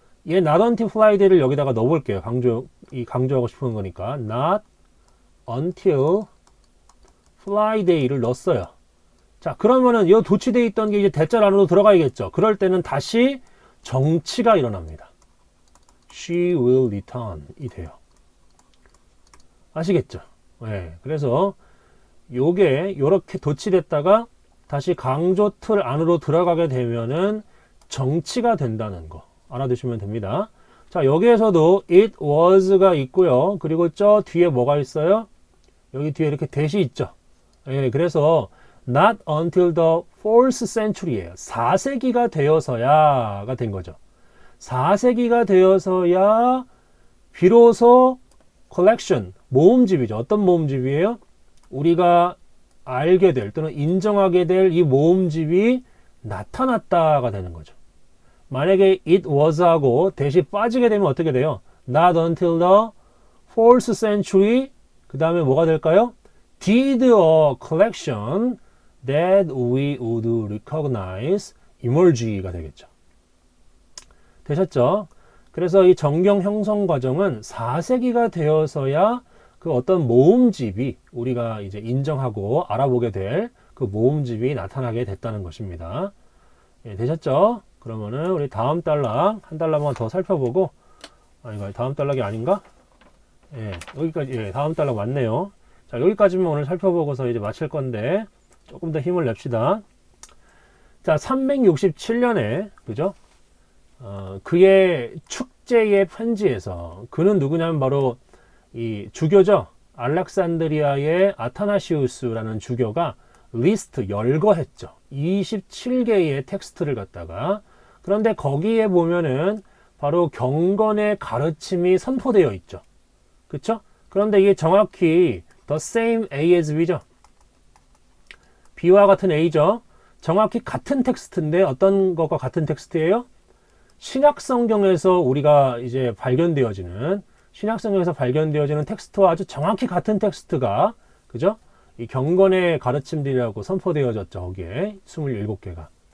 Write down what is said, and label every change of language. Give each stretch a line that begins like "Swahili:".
Korean: 얘
English: not until Friday
Korean: 를 여기다가 넣어볼게요. 강조하고 싶은 거니까 not until Friday를 넣었어요. 자, 그러면은 이 도치되어 있던 게 이제 대절 안으로 들어가야겠죠. 그럴 때는 다시 정치가 일어납니다.
English: She will return
Korean: 이 돼요. 아시겠죠? 네, 그래서 요게 요렇게 도치됐다가 다시 강조 틀 안으로 들어가게 되면은 정치가 된다는 거 알아두시면 됩니다. 자, 여기에서도 it was가 있고요. 그리고 저 뒤에 뭐가 있어요? 여기 뒤에 이렇게 that이 있죠. 예, 그래서
English: not until the 4th century
Korean: 예요. 4세기가 되어서야가 된 거죠. 4세기가 되어서야 비로소 collection, 모음집이죠. 어떤 모음집이에요? 우리가 알게 될 또는 인정하게 될 이 모음집이 나타났다가 되는 거죠. 만약에 it was 하고 that이 빠지게 되면 어떻게 돼요?
English: Not until the 4th century
Korean: 그 다음에 뭐가 될까요?
English: Did a collection that we would recognize emerge가
Korean: 되겠죠. 되셨죠? 그래서 이 정경 형성 과정은 4세기가 되어서야 그 어떤 모음집이 우리가 이제 인정하고 알아보게 될 그 모음집이 나타나게 됐다는 것입니다. 예, 되셨죠? 그러면은 우리 다음 단락 한 단락만 더 살펴보고 이거 다음 단락이 아닌가? 예, 여기까지 예, 다음 단락 맞네요. 자, 여기까지만 오늘 살펴보고서 이제 마칠 건데 조금 더 힘을 냅시다. 자, 367년에, 그죠? 그의 축제의 편지에서, 그는 누구냐면 바로 이 주교죠. 알렉산드리아의 아타나시우스라는 주교가 리스트 열거했죠. 27개의 텍스트를 갖다가. 그런데 거기에 보면은 바로 경건의 가르침이 선포되어 있죠. 그쵸? 그런데 이게 정확히
English: the same A as B
Korean: 죠. B와 같은 A죠. 정확히 같은 텍스트인데 어떤 것과 같은 텍스트예요? 신약 성경에서 우리가 이제 신약 성경에서 발견되어지는 텍스트와 아주 정확히 같은 텍스트가, 그죠? 이 경건의 가르침들이라고 선포되어졌죠. 거기에 27개가.